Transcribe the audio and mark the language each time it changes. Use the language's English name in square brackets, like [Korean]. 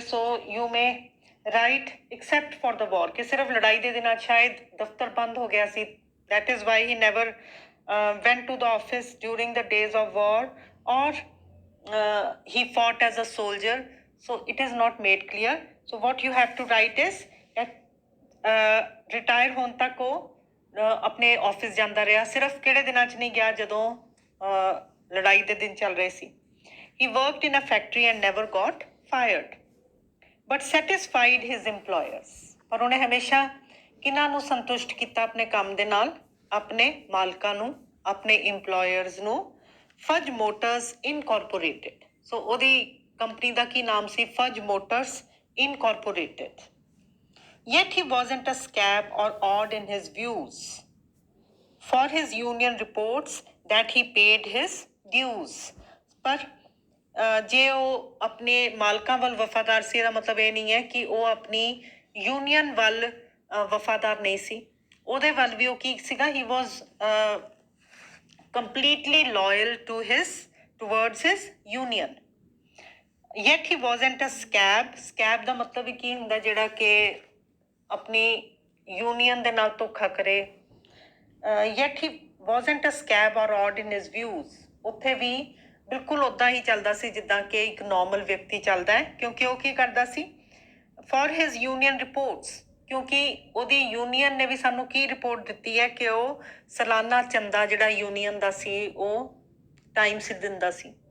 [English] So you may write except for the war, [Punjabi] ਕਿ ਸਿਰਫ ਲੜਾਈ ਦੇ ਦਿਨਾਂ ਸ਼ਾਇਦ ਦਫ਼ਤਰ ਬੰਦ ਹੋ ਗਿਆ ਸੀ, [English] that is why he never went to the office during the days of war, or he fought as a soldier. So it is not made clear. So what you have to write is that [Punjabi] retire ਹੋਣ ਤੱਕ ਉਹ ਆਪਣੇ office ਜਾਂਦਾ ਰਿਹਾ, ਸਿਰਫ ਕਿਹੜੇ ਦਿਨਾਂ 'ਚ ਨਹੀਂ ਗਿਆ ਜਦੋਂ ਲੜਾਈ ਦੇ ਦਿਨ ਚੱਲ ਰਹੇ ਸੀ। [English] He worked in a factory and never got fired, but satisfied his employers. [Punjabi] ਪਰ ਉਹਨੇ ਹਮੇਸ਼ਾ ਕਿਹਨਾਂ ਨੂੰ ਸੰਤੁਸ਼ਟ ਕੀਤਾ ਆਪਣੇ ਕੰਮ ਦੇ ਨਾਲ? ਆਪਣੇ ਮਾਲਕਾਂ ਨੂੰ, ਆਪਣੇ ਇੰਪਲੋਇਰਸ ਨੂੰ। ਫਜ ਮੋਟਰਸ ਇਨਕੋਰਪੋਰੇਟਡ, ਸੋ ਉਹਦੀ ਕੰਪਨੀ ਦਾ ਕੀ ਨਾਮ ਸੀ? Fudge motors incorporated. [English] Yet he wasn't a scab or odd in his views. For his union reports that he paid his dues. [Punjabi] ਪਰ ਜੇ ਉਹ ਆਪਣੇ ਮਾਲਕਾਂ ਵੱਲ ਵਫਾਦਾਰ ਸੀ, ਇਹਦਾ ਮਤਲਬ ਇਹ ਨਹੀਂ ਹੈ ਕਿ ਉਹ ਆਪਣੀ ਯੂਨੀਅਨ ਵੱਲ ਵਫਾਦਾਰ ਨਹੀਂ ਸੀ। ਉਹਦੇ ਵੱਲ ਵੀ ਉਹ ਕੀ ਸੀਗਾ? [English] He was completely loyal to towards his union. Yet he wasn't a scab. [Punjabi] Scab ਦਾ ਮਤਲਬ ਵੀ ਕੀ ਹੁੰਦਾ? ਜਿਹੜਾ ਕਿ ਆਪਣੀ ਯੂਨੀਅਨ ਦੇ ਨਾਲ ਧੋਖਾ ਕਰੇ। [English] Yet he wasn't a scab or odd in his views. [Punjabi] ਉੱਥੇ ਵੀ ਬਿਲਕੁਲ ਉੱਦਾਂ ਹੀ ਚੱਲਦਾ ਸੀ ਜਿੱਦਾਂ ਕਿ ਇੱਕ ਨੋਰਮਲ ਵਿਅਕਤੀ ਚੱਲਦਾ ਹੈ, ਕਿਉਂਕਿ ਉਹ ਕੀ ਕਰਦਾ ਸੀ? [English] For his union reports, [Punjabi] ਕਿਉਂਕਿ ਉਹਦੀ ਯੂਨੀਅਨ ਨੇ ਵੀ ਸਾਨੂੰ ਕੀ ਰਿਪੋਰਟ ਦਿੱਤੀ ਹੈ ਕਿ ਉਹ ਸਾਲਾਨਾ ਚੰਦਾ ਜਿਹੜਾ ਯੂਨੀਅਨ ਦਾ ਸੀ ਉਹ ਟਾਈਮ ਸਿਰ ਦਿੰਦਾ ਸੀ।